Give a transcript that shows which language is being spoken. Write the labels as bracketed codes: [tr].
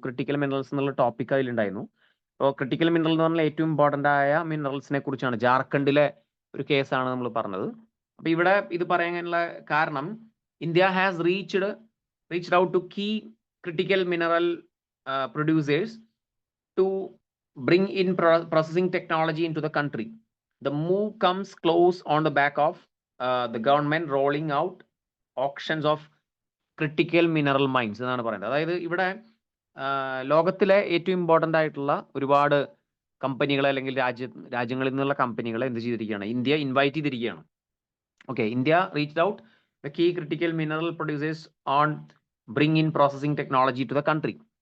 [ml] Critical minerals എന്നുള്ള topic അതിലുണ്ടായിരുന്നു. അപ്പോൾ critical mineral എന്ന് പറഞ്ഞാൽ ഏറ്റവും ഇമ്പോർട്ടൻ്റ് ആയ മിനറൽസിനെ കുറിച്ചാണ്. ജാർഖണ്ഡിലെ ഒരു കേസാണ് നമ്മൾ പറഞ്ഞത്. അപ്പോൾ ഇവിടെ ഇത് പറയാനുള്ള കാരണം, [en] India has reached out to key critical mineral producers to bring in processing technology into the country. The move comes close on the back of the government rolling out auctions of critical mineral mines [ml] എന്നാണ് പറയുന്നത്. അതായത് ഇവിടെ ലോകത്തിലെ ഏറ്റവും important ആയിട്ടുള്ള ഒരുപാട് കമ്പനികളെ അല്ലെങ്കിൽ രാജ്യങ്ങളിൽ നിന്നുള്ള കമ്പനികളെ എന്ത് ചെയ്തിരിക്കുകയാണ്, ഇന്ത്യ ഇൻവൈറ്റ് ചെയ്തിരിക്കുകയാണ്. [en] Okay, India reached out the key critical mineral producers on bring in processing technology to the country.